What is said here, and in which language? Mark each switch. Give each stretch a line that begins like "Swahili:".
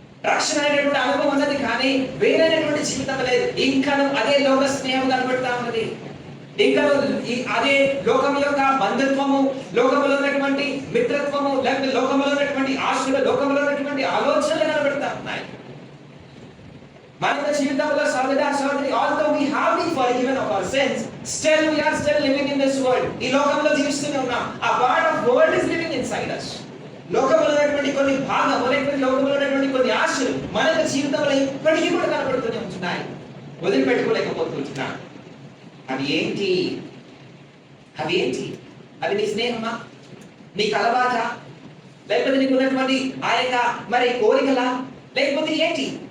Telugu: రక్షణ అనేటువంటి అనుభవం ఉన్నది, కానీ వేరైనటువంటి జీవితం లేదు. ఇంకా అదే లోక స్నేహం కనబడతా ఉన్నది. ఇంకా అదే లోకం యొక్క బంధుత్వము, లోకంలో ఉన్నటువంటి మిత్రత్వము, లేకపోతే లోకంలో ఉన్నటువంటి ఆశలు, లోకంలో ఉన్నటువంటి ఆలోచనలు కనబడతా ఉన్నాయి. మన జీవితంలో సోదరా సోదరి,
English: although we have been forgiven of our sins, still we are still living in this world.
Telugu: ఈ లోకంలో జీవిస్తూనే ఉన్నాం.
English: A part of world is living inside us.
Telugu: లోకంలో ఉన్నటువంటి కొన్ని భాగము, లేకపోతే లోకంలో ఉన్నటువంటి కొన్ని ఆశలు మన జీవితంలో ఇప్పటికీ కూడా కనబడుతూనే ఉంటున్నాయి. వదిలిపెట్టుకోలేకపోతున్నాం. అవి ఏంటి? అవి ఏంటి? అది నీ స్నేహమా, నీ కలబాట, లేకపోతే నీకు ఉన్నటువంటి ఆ యొక్క మరి కోరికలా, లేకపోతే ఏంటి?